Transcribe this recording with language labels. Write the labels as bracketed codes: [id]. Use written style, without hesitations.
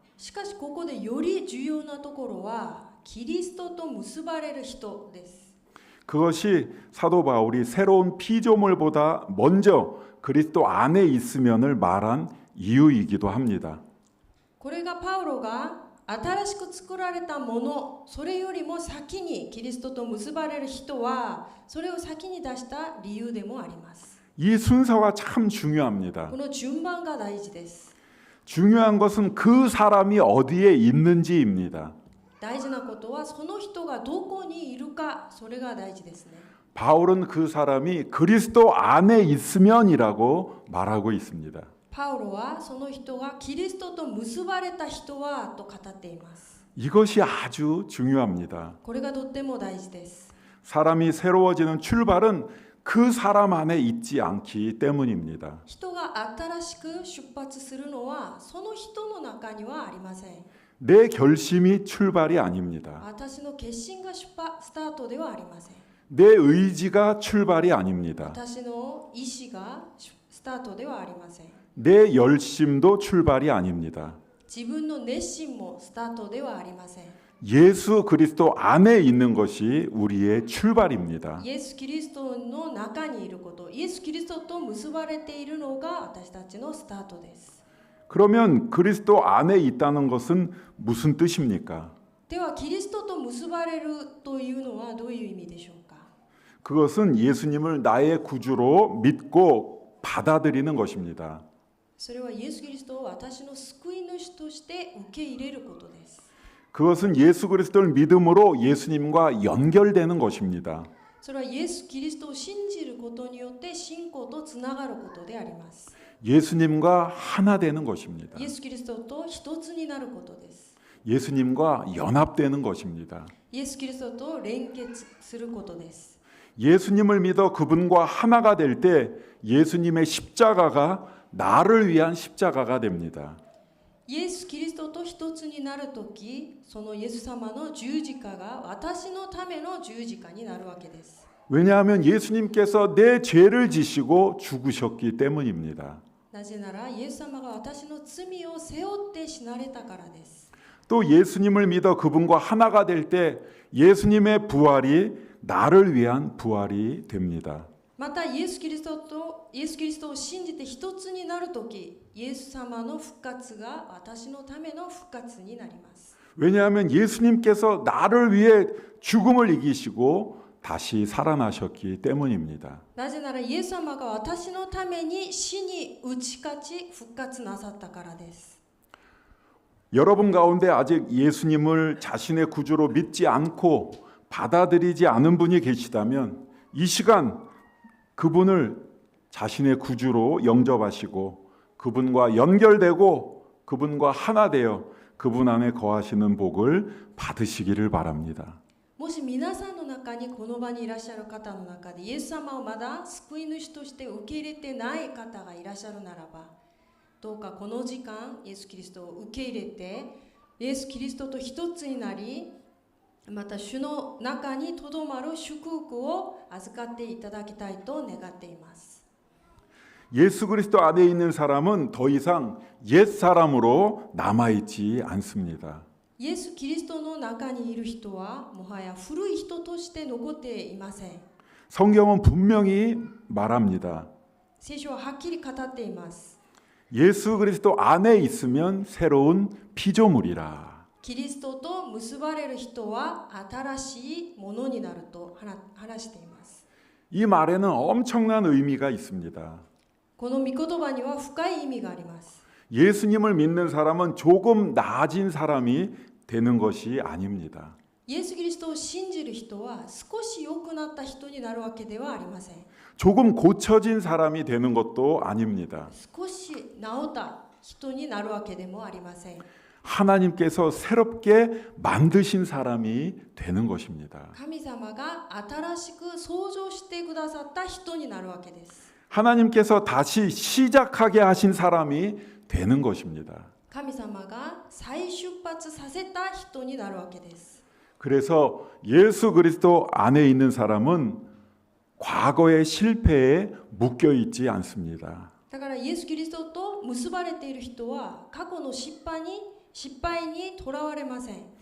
[ja] しかしここでより重要なところはキリストと結ばれる人です。 [ko] 그것이 사도 바울이 새로운 피조물보다 먼저 그리스도 안에 있으면을 말한 이유이기도 합니다. [ja] これがパウロが新しく作られたもの、それよりも先にキリストと結ばれる人はそれを先に出した理由でもあります。 [ko] 이 순서가 참 중요합니다. [ja] この順番が大事です。 [ko] 중요한 것은 그 사람이 어디에 있는지입니다. [ja] 大事なことはその人がどこにいるか、それが大事ですね。 [ko] 바울은 그 사람이 그리스도 안에 있으면이라고 말하고 있습니다. [ja] パウロはその人がキリストと結ばれた人はと語っています。 [ko] 이것이 아주 중요합니다. [ja] これがとっても大事です。 [ko] 사람이 새로워지는 출발은 그 사람 안에 있지 않기 때문입니다. [ja] 人が新しく出発するのはその人の中にはありません。 [ko] 내 결심이 출발이 아닙니다. [ja] 私の決心がスタートではありません。 [ko] 내 의지가 출발이 아닙니다. [ja] 私の意志がスタートではありません。 [ko] 내 열심도 출발이 아닙니다. [ja] 自分の熱心もスタートではありません。 [ko] 예수 그리스도 안에 있는 것이 우리의 출발입니다. [ja] イエス・キリストの中にいること、イエス・キリストと結ばれているのが私たちのスタートです。 [ko] 그러면 그리스도 안에 있다는 것은 무슨 뜻입니까? [ja] ではキリストと結ばれるというのはどういう意味でしょうか。 [ko] 그것은 예수님을 나의 구주로 믿고 받아들이는 것입니다. [ja] それはイエス・キリストを私の救い主として受け入れることです。 [ko] 그것은 예수 그리스도를 믿음으로 예수님과 연결되는 것입니다. [ja] それはイエス・キリストを信じることによって信仰とつながることであります。 [ko] 예수님과 하나 되는 것입니다. [ja] イエス・キリストと一つになることです。 [ko] 예수님과 연합되는 것입니다. [ja] イエス・キリストと連結することです。 [ko] 예수님을 믿어 그분과 하나가 될 때 예수님의 십자가가 나를 위한 십자가가 됩니다. [ja] イエス・キリストと一つになるとき、そのイエス様の十字架が私のための十字架になるわけです。 [ko] 왜냐하면 예수님께서 내 죄를 지시고 죽으셨기 때문입니다. [ja] なぜならイエス様が私の罪を背負って死なれたからです。 [ko] 또 예수님을 믿어 그분과 하나가 될 때 예수님의 부활이 나를 위한 부활이 됩니다. [ja] またイエス・キリストを信じて一つになるとき、イエス様の復活が私のための復活になります。 [ko] 왜냐하면 예수님께서 나를 위해 죽음을 이기시고 다시 살아나셨기 때문입니다. [ja] なぜならイエス様が私のために死に打ち勝ち復活なさったからです。 [ko] 여러분 가운데 아직 예수님을 자신의 구주로 믿지 않고 받아들이지 않은 분이 계시다면 이 시간 그분을 자신의 구주로 영접하시고 그분과 연결되고 그분과 하나 되어 그분 안에 거하시는 복을 받으시기를 바랍니다. [ja] もし皆さんの中にこの場にいらっしゃる方の中でイエス様をまだ救い主として受け入れてない方がいらっしゃるならば、どうかこの時間イエス・キリストを受け入れてイエス・キリストと一つになり、また主の中にとどまる祝福を預かっていただきたいと願っています。 [ko] 예수 그리스도 안에 있는 사람은 더 이상 옛 사람으로 남아 있지 않습니다. [ja] イエス・キリストの中にいる人はもはや古い人として残っていません。 [ko] 성경은 분명히 말합니다. [ja] 聖書ははっきり語っています。 [ko] 예수 그리스도 안에 있으면 새로운 피조물이라. [ja] キリストと結ばれる人は新しいものになると話しています。 [ko] 이 말에는 엄청난 의미가 있습니다. [ja] この御言葉には深い意味があります。 [ko] 예수님을 믿는 사람은 조금 나아진 사람이 되는 것이 아닙니다. [ja] イエス・キリストを信じる人は少し良くなった人になるわけではありません。 [ko] 조금 고쳐진 사람이 되는 것도 아닙니다. [ja] 少し治った人になるわけでもありません。 [ko] 하나님께서 새롭게 만드신 사람이 되는 것입니다. [ja] 神様が新しく創造してくださった人になるわけです。 [ko] 하나님께서 다시 시작하게 하신 사람이 되는 것입니다. [ja] 神様が再出発させた人になるわけです。 [ko] 그래서 예수 그리스도 안에 있는 사람은 과거의 실패에 묶여 있지 않습니다. [ja] だからイエス・キリストと結ばれている人は過去の失敗にとらわれません。